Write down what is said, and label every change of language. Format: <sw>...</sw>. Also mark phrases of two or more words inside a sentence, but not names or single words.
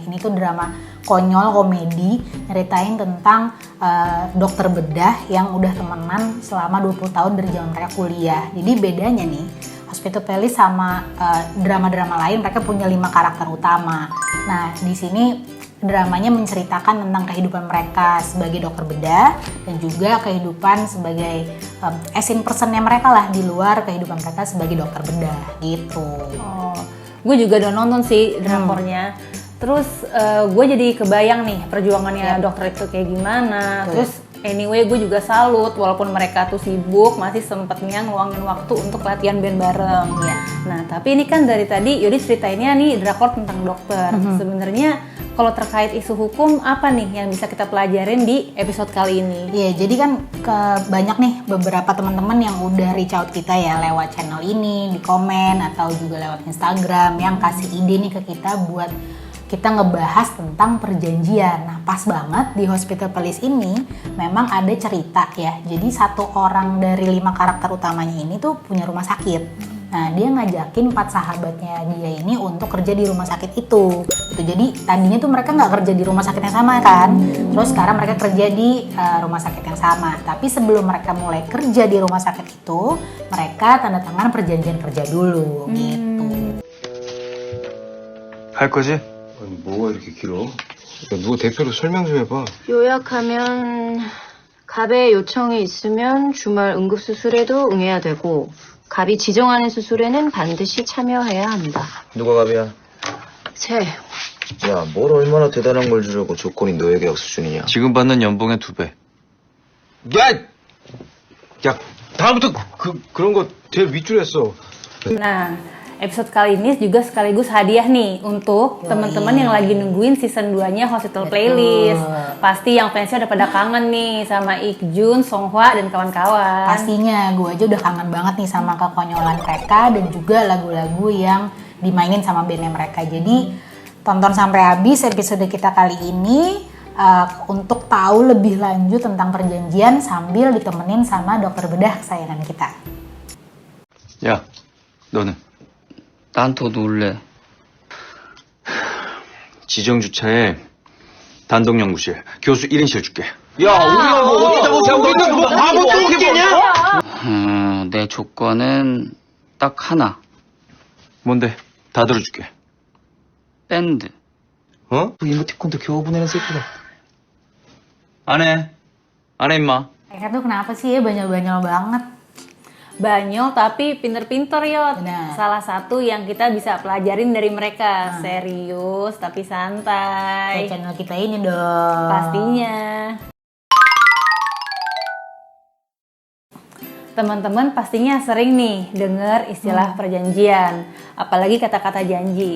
<id>Ini tuh drama konyol komedi nyeritain tentang dokter bedah yang udah temenan selama 20 tahun dari zaman mereka kuliah. Jadi bedanya nih, Hospital Playlist sama drama-drama lain, mereka punya 5 karakter utama. Nah, di sini dramanya menceritakan tentang kehidupan mereka sebagai dokter bedah dan juga kehidupan sebagai</id> <en>as in</en> <id>personnya mereka lah di luar kehidupan mereka sebagai dokter bedah gitu. Oh, gue juga udah nonton sih drakornya. Terus gue jadi kebayang nih perjuangannya dokter itu kayak gimana. Terus anyway gue juga salut walaupun mereka tuh sibuk masih sempetnya ngeluangin waktu untuk latihan band bareng. Nah tapi ini kan dari tadi Yodi ceritainnya nih drakor tentang dokter. Sebenarnya kalau terkait isu hukum, apa nih yang bisa kita pelajarin di episode kali ini? Iya, jadi kan banyak nih beberapa teman-teman yang udah</id> <en>reach out</en> <id>kita ya lewat channel ini, di komen, atau juga lewat Instagram yang kasih ide nih ke kita buat kita ngebahas tentang perjanjian. Nah, pas banget di Hospital Playlist ini memang ada cerita ya. Jadi satu orang dari 5 karakter utamanya ini tuh punya rumah sakit. Nah, dia ngajakin 4 sahabatnya dia ini untuk kerja di rumah sakit itu. Jadi tadinya tuh mereka nggak kerja di rumah sakit yang sama kan. Terus sekarang mereka kerja di rumah sakit yang sama. Tapi sebelum mereka mulai kerja di rumah sakit itu, mereka tanda tangan perjanjian kerja dulu gitu.</id> <ko>할 거지? 아니, 뭐가 이렇게 길어? 누가 대표로 설명 좀 해봐. 요약하면 갑의 요청이 있으면 주말 응급수술에도 응해야 되고 갑이 지정하는 수술에는 반드시 참여해야 한다. 누가 갑이야? 새. 야, 뭘 얼마나 대단한 걸 주려고 조건이 너의 계약 수준이냐? 지금 받는 연봉의 2배. 야, 다음부터 그런 거 제일 밑줄 했어.</ko> <id>Nah, episode kali ini juga sekaligus hadiah nih untuk teman-teman yang lagi nungguin season 2-nya Hospital Playlist. Pasti yang fansnya udah pada kangen nih sama Ikjun, Songhwa, dan kawan-kawan. Pastinya, gue aja udah kangen banget nih sama kekonyolan mereka dan juga lagu-lagu yang dimainin sama bandnya mereka. Jadi tonton sampai habis episode kita kali ini untuk tahu lebih lanjut tentang perjanjian sambil ditemenin sama dokter bedah kesayangan kita.</id> <ko>야, 너는? 난 더 놀래. 지정 주차에 단독 연구실, 교수 1인실 줄게. 야, 우리가 뭐 어디다 뭐 우리는 뭐 아무것도 없겠냐? 내 조건은 딱 하나. 뭔데? 다 들어줄게. 밴드. 어? 이모티콘도 겨우 보내는 새끼가. 안 해. 안 해, 임마.</ko> <id>Mereka tuh kenapa sih ya banyol-banyol banget? Banyol tapi pinter-pinter Yot. Benar. Salah satu yang kita bisa pelajarin dari mereka. Serius tapi santai. Kayak channel kita ini dong. Pastinya. Teman-teman pastinya sering nih dengar istilah perjanjian, apalagi kata-kata janji.</id>